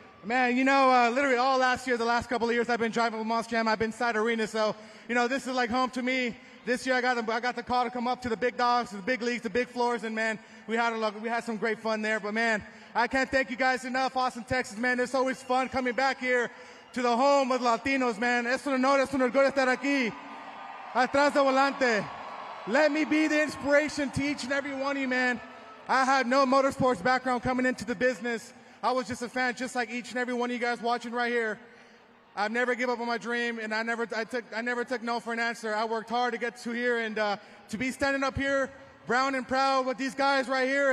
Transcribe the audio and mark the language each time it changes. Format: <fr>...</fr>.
<en>Man, you know, literally all last year, the last couple of years I've been driving with Monster Jam, I've been inside arena, so, you know, this is like home to me. This year I got the call to come up to the big dogs, to the big leagues, the big floors, and man, we had some great fun there. But man, I can't thank you guys enough. Austin, Texas, man, it's always fun coming back here to the home of Latinos, man.</en> <es>Es un honor, es un orgullo estar aquí, atrás del volante.</es> <en>Let me be the inspiration to each and every one of you, man. I had no motorsports background coming into the business. I was just a fan, just like each and every one of you guys watching right here. I've never given up on my dream, and I never took no for an answer. I worked hard to get to here, and to be standing up here, brown and proud with these guys right here.</en>